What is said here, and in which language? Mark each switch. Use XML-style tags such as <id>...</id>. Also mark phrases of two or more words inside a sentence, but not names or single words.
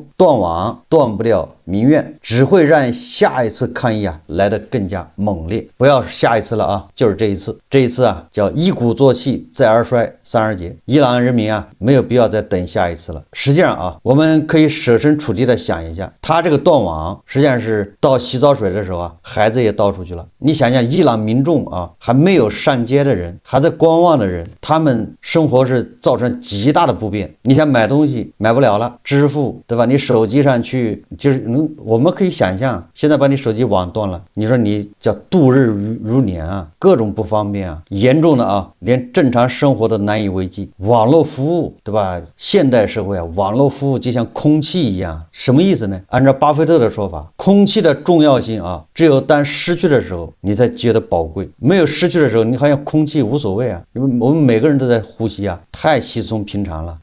<zh>斷網斷不了民怨，只會讓下一次抗議來得更加猛烈。不要下一次了就是這一次。這一次叫一鼓作氣，再而衰，三而竭。伊朗人民沒有必要再等下一次了。實際上我們可以設身處地的想一下，他這個斷網實際上是倒洗澡水的時候孩子也倒出去了。你想想伊朗民眾還沒有上街的人，還在觀望的人，他們生活是造成極大的不便。你想買東西買不了了，支付對吧？你手機上去就是我們可以想象，現在把你手機網斷了，你說你叫度日如年各種不方便嚴重的連正常生活都難以為繼。網絡服務對吧？現代社會網絡服務就像空氣一樣，什麼意思呢？按照巴菲特的說法，空氣的重要性只有當失去的時候你才覺得寶貴，沒有失去的時候你好像空氣無所謂因為我們每個人都在呼吸太稀鬆平常了。</zh>